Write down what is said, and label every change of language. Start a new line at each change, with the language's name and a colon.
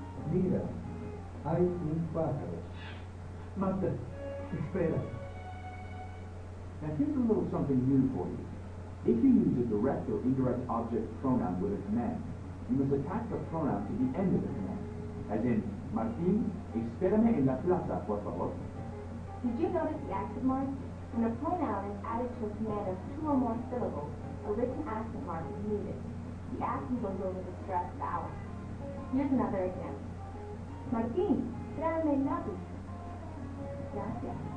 Spanish: Mira, hay un pájaro. Mata, espera.
English: Now here's a little something new for you. If you use a direct or indirect object pronoun with a command, you must attach the pronoun to the end of the command.
Spanish: As in, Martín, espérame en la plaza, por favor.
English: Did you notice the accent mark? When a pronoun is added to a command of 2 or more syllables, a written accent mark is needed. The accent goes over the stressed vowel. Here's another example.
Spanish: Martín, tráeme el lápiz. Gracias.